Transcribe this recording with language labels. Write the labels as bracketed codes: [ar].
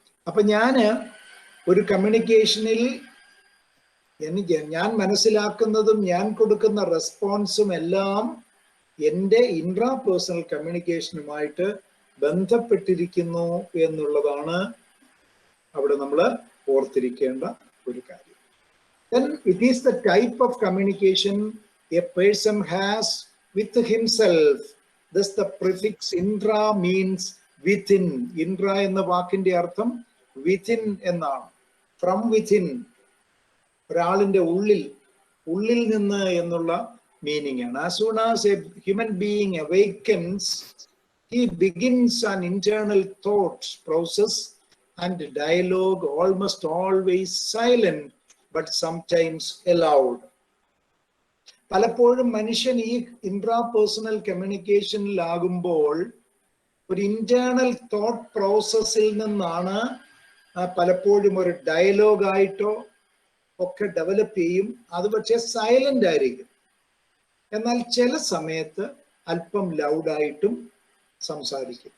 [ml] അപ്പൊ ഞാന് ഒരു കമ്മ്യൂണിക്കേഷനിൽ ഞാൻ മനസ്സിലാക്കുന്നതും ഞാൻ കൊടുക്കുന്ന റെസ്പോൺസും എല്ലാം എൻ്റെ ഇൻട്രാപേഴ്സണൽ കമ്മ്യൂണിക്കേഷനുമായിട്ട് ബന്ധപ്പെട്ടിരിക്കുന്നു എന്നുള്ളതാണ് അവിടെ നമ്മൾ ഓർത്തിരിക്കേണ്ട ഒരു കാര്യം. [en] Then it is the type of communication a person has with himself. Thus the prefix intra means within. [ml] Intra എന്ന വാക്കിന്റെ അർത്ഥം within എന്നാണ്. [en] From within. [ml] ഒരാളിന്റെ ഉള്ളിൽ നിന്ന് എന്നുള്ള മീനിങ് ആണ്. [en] As soon as a human being awakens, he begins an internal thought process and dialogue, almost always silent but sometimes aloud. [ml] പലപ്പോഴും മനുഷ്യൻ ഈ ഇൻട്രാപേഴ്സണൽ കമ്മ്യൂണിക്കേഷനിലാകുമ്പോൾ ഒരു ഇന്റേണൽ തോട്ട് പ്രോസസ്സിൽ നിന്നാണ് പലപ്പോഴും ഒരു ഡയലോഗായിട്ടോ ഒക്കെ ഡെവലപ്പ് ചെയ്യും. അത് പക്ഷേ സൈലന്റ് ആയിരിക്കും. എന്നാൽ ചില സമയത്ത് അല്പം ലൗഡായിട്ടും സംസാരിക്കും.